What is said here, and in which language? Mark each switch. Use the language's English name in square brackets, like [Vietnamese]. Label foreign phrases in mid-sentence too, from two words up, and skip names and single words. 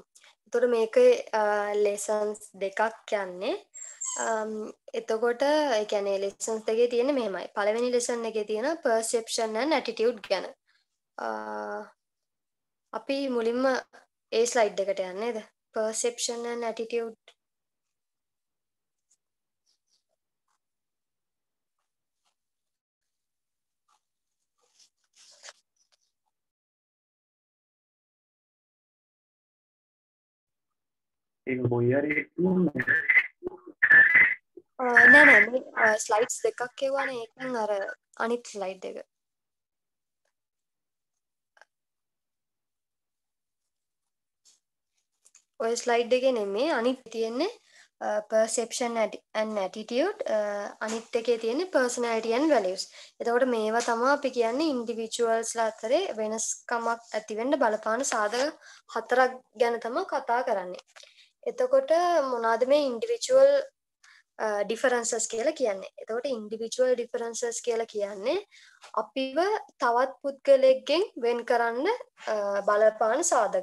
[Sinhala] එතකොට මේකේ ලෙසන්ස් දෙකක් යන්නේ. එතකොට ඒ කියන්නේ ලෙසන්ස් දෙකේ තියෙන්නේ මෙහෙමයි. පළවෙනි ලෙසන් එකේ තියෙන [English] perception and attitude [Sinhala] ගැන. අපි මුලින්ම ඒ ස්ලයිඩ් එකට යන්නේ නේද? [English] perception and attitude [Sinhala] ඒක බොයියරේ නෑ නෑ මේ ස්ලයිඩ්ස් දෙකක් කියවනේ ඒකෙන් අර අනිත් ස්ලයිඩ් එක. ඔය ස්ලයිඩ් එකේ නෙමෙයි අනිත් තියෙන්නේ [English] perception and attitude [Sinhala] අනිත් එකේ තියෙන්නේ [English] personality and values. [Sinhala] එතකොට මේවා තමයි අපි කියන්නේ ඉන්ඩිවිජුවල්ස්ලා අතරේ වෙනස්කමක් ඇති වෙන්න බලපාන සාධක හතරක් ගැන තමයි කතා කරන්නේ. එතකොට මොනවාද මේ [English] individual differences [Sinhala] කියලා කියන්නේ. එතකොට [English] individual differences [Sinhala] කියලා කියන්නේ අපිව තවත් පුද්ගලයෙක්ගෙන් වෙන් කරන්න බලපාන සාධක.